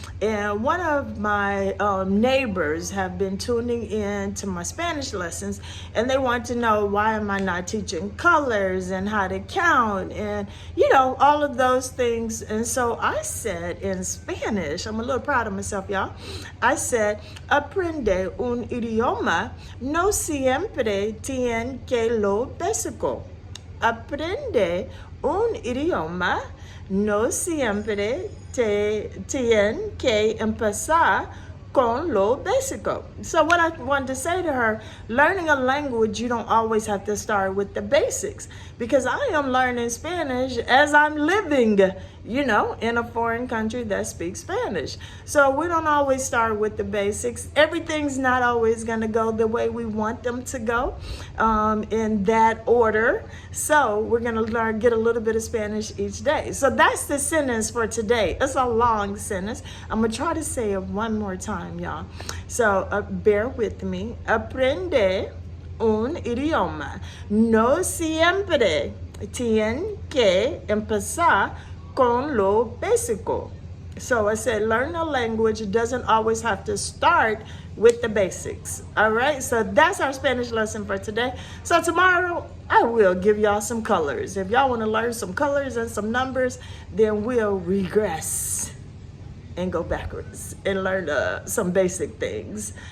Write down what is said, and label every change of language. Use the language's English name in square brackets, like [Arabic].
[English] And one of my neighbors have been tuning in to my Spanish lessons, and they want to know why am I not teaching colors and how to count and, all of those things. And so I said in Spanish, I'm a little proud of myself, y'all. I said, [Spanish] aprende un idioma no siempre tiene que lo básico. Aprende un idioma no siempre tiene que empezar con lo básico. [English] So what I wanted to say to her, learning a language, you don't always have to start with the basics, because I am learning Spanish as I'm living, in a foreign country that speaks Spanish. So we don't always start with the basics. Everything's not always going to go the way we want them to go in that order. So we're going to get a little bit of Spanish each day. So that's the sentence for today. It's a long sentence. I'm going to try to say it one more time, y'all. So bear with me. [Spanish] Aprende un idioma no siempre tiene que empezar con lo básico. [English] So I said, learn a language doesn't always have to start with the basics. All right, so that's our Spanish lesson for today. So tomorrow, I will give y'all some colors. If y'all want to learn some colors and some numbers, then we'll regress and go backwards and learn some basic things.